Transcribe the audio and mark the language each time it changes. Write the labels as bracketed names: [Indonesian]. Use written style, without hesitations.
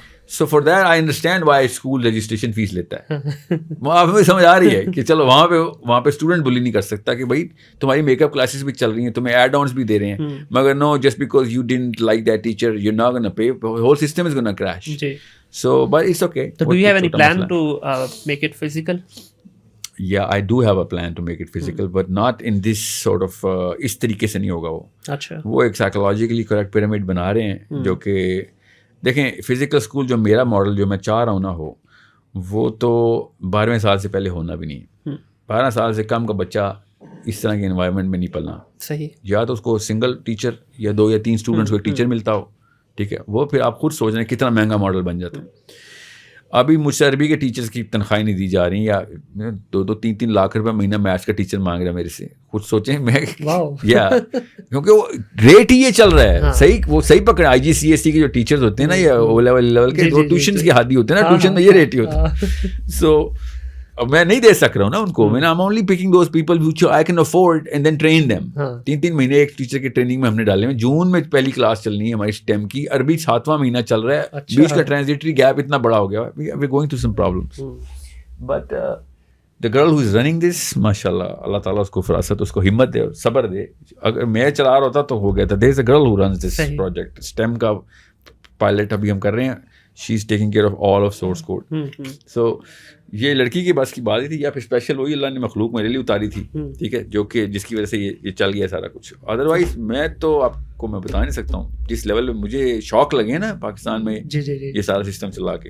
[English] so for that I understand why [Urdu] school registration face لیتا ہے. آپ ہمیں سمجھ آ رہی ہے کہ چلو وہاں پہ اسٹوڈنٹ بلی نہیں کر سکتا کہ بھائی تمہاری میک اپ کلاسز بھی چل رہی ہیں, تمہیں ایڈ آنس بھی دے رہے ہیں, مگر [English] No just because you don't like that teacher you not gonna pay, whole system is gonna crash. So but it's okay. So do you have any plan to make it physical? Yeah, I do have a plan to make it physical, but not in this sort of [Urdu] اس طریقے سے نہیں ہوگا. وہ ایک psychologically correct pyramid بنا رہے ہیں جو کہ دیکھیں فزیکل اسکول جو میرا ماڈل جو میں چاہ رہا ہوں نا ہو, وہ تو 12ویں سال سے پہلے ہونا بھی نہیں. 12 سال سے کم کا بچہ اس طرح کے انوائرمنٹ میں نہیں پلنا. صحیح. یا تو اس کو سنگل ٹیچر یا 2 یا 3 اسٹوڈنٹس کو ایک ٹیچر ملتا ہو, ٹھیک ہے, وہ پھر آپ خود سوچ رہے ہیں کتنا مہنگا ماڈل بن جاتا ہے. ابھی مجھ سے عربی کے ٹیچرس کی تنخواہیں نہیں دی جا رہی, یا 2-3 لاکھ روپے مہینہ میتھس کا ٹیچر مانگ رہا ہے میرے سے. خود سوچیں میں یا کیونکہ وہ ریٹ ہی یہ چل رہا ہے. صحیح, وہ صحیح پکڑے. IGCSE کے جو ٹیچرز ہوتے ہیں نا, یا او لیول کے, وہ ٹیوشنس کی حادی ہوتے ہیں نا, ٹیوشن میں یہ ریٹ ہی ہوتا ہے. سو میں نہیں دے سک رہا ہوں نا ان کو. [English] میں I am only picking those people which I can afford and then train them. [Urdu] 3 مہینے ایک ٹیچر کی ٹریننگ میں ہم نے ڈالے ہیں. جون میں پہلی کلاس چلنی ہے ہماری STEM کی, عربی 7واں مہینہ چل رہا ہے, بیچ کا ٹرانزیٹری گیپ اتنا بڑا ہو گیا, [English] we are going through some problems. But the girl who is running this, [Urdu] ماشاء اللہ, اللہ تعالیٰ اس کو فراست, اس کو ہمت دے اور صبر دے. اگر میں چلا رہا ہوتا تو ہو گیا تھا. [English] there is a girl who runs this project, [Urdu] STEM کا پائلٹ ابھی ہم کر رہے ہیں. [English] she is taking care of all of source code. [Urdu] So یہ لڑکی کے بس کی بات ہی تھی, یا پھر اسپیشل وہی اللہ نے مخلوق میرے لیے اتاری تھی, ٹھیک ہے, جو کہ جس کی وجہ سے یہ چل گیا سارا کچھ. ادروائز میں تو آپ کو میں بتا نہیں سکتا ہوں جس لیول پہ مجھے شوق لگے نا پاکستان میں یہ سارا سسٹم چلا کے.